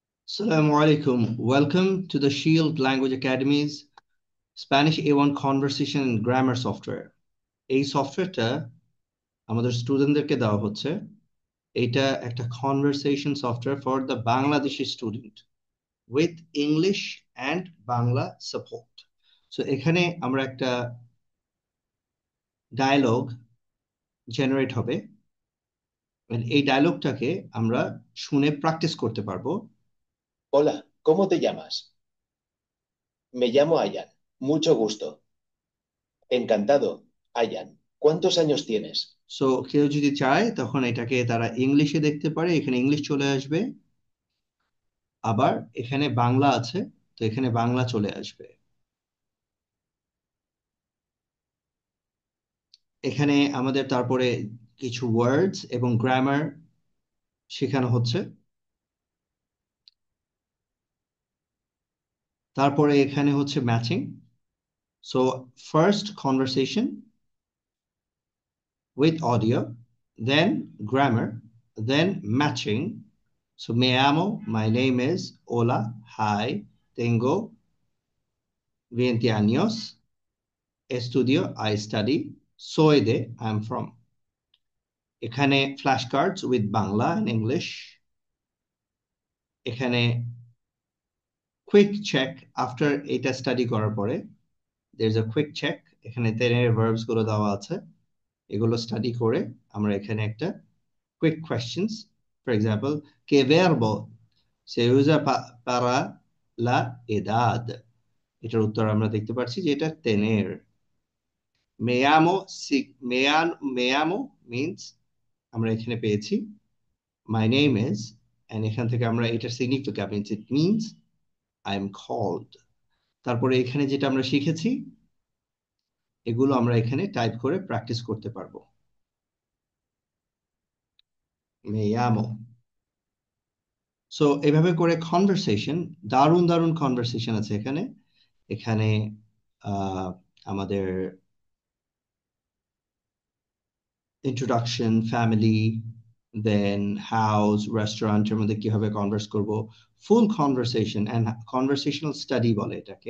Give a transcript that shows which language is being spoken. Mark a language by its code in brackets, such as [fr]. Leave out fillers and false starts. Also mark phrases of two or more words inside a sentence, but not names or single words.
[ar] السلام عليكم. [en] Welcome to the Shield Language Academy's Spanish A1 Conversation and Grammar Software. [bn] এই সফটওয়্যারটা আমাদের স্টুডেন্টদেরকে দেওয়া হচ্ছে। এটা একটা [en] conversation software for the Bangladeshi student with English and Bangla support. [bn] সো এখানে আমরা একটা ডায়ালগ জেনারেট হবে। এই ডায়ালগটাকে আমরা শুনে প্র্যাকটিস করতে পারবো। [es] Hola, ¿cómo te llamas? Me llamo Ayan. Mucho gusto. Encantado, Ayan. ¿Cuántos años tienes? [bn] সো কেউ যদি চায় তখন এটাকে তারা ইংলিশে দেখতে পারে, এখানে ইংলিশ চলে আসবে। আবার এখানে বাংলা আছে, তো এখানে বাংলা চলে আসবে। এখানে আমাদের তারপরে কিছু ওয়ার্ডস এবং গ্রামার শেখানো হচ্ছে। তারপরে এখানে হচ্ছে ম্যাচিং। [en] So first conversation with audio, then grammar, then matching. So [es] me llamo, [en] my name is, [es] hola, hi, tengo 20 años, estudio, [en] I study, [es] soy de, [en] I'm from. [bn] এখানে [en] flash cards with Bangla and English. [bn] এখানে [en] quick check after [bn] এটা স্টাডি করার পরে [en] there is a quick check. [bn] এখানে তেনের ভার্বস গুলো দেওয়া আছে, এগুলো স্টাডি করে আমরা এখানে একটা [en] quick questions, for example, [es] qué verbo se usa para la edad, [bn] এটার উত্তর আমরা দেখতে পাচ্ছি যে এটা তেনের। [es] me llamo me llamo [en] means [bn] আমরা এখানে পেয়েছি [en] my name is, and [bn] এখান থেকে আমরা এটার [en] significant means it means I am called. [bn] তারপরে এখানে যেটা আমরা শিখেছি এগুলো আমরা এখানে টাইপ করে প্র্যাকটিস করতে পারবো। [es] me llamo। [bn] সো এভাবে করে কনভারসেশন, দারুণ দারুণ কনভারসেশন আছে এখানে। এখানে আহ, আমাদের ইন্ট্রোডাকশন, ফ্যামিলি, দেন হাউস, রেস্টুরেন্টের মধ্যে কিভাবে কনভার্স করব, [en] full conversation and conversational study [bn] বলে এটাকে।